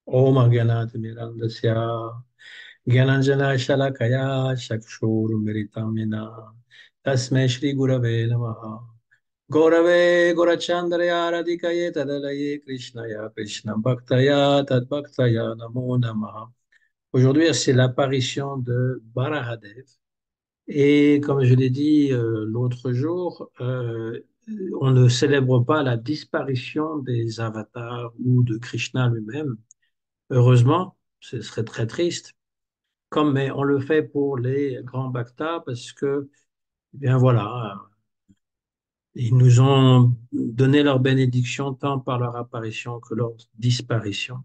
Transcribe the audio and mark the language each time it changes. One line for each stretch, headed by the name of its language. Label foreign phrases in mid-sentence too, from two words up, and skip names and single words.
Sanskrit: ॐ गनत् मिरन्दस्य ज्ञानाञ्जन शलाकया चक्षुर् मिरितमिन तस्मै श्री गुरवे नमः गौरवे गोरचन्द्राय राधिकाये तदालये कृष्णाय कृष्ण भक्ताय तद् भक्ताय नमो नमः.
French: Aujourd'hui, c'est l'apparition de Barahadev. Et comme je l'ai dit l'autre jour, on ne célèbre pas la disparition des avatars ou de Krishna lui-même. Heureusement, ce serait très triste. Comme mais on le fait pour les grands bhaktas parce que, eh bien voilà, ils nous ont donné leur bénédiction tant par leur apparition que leur disparition.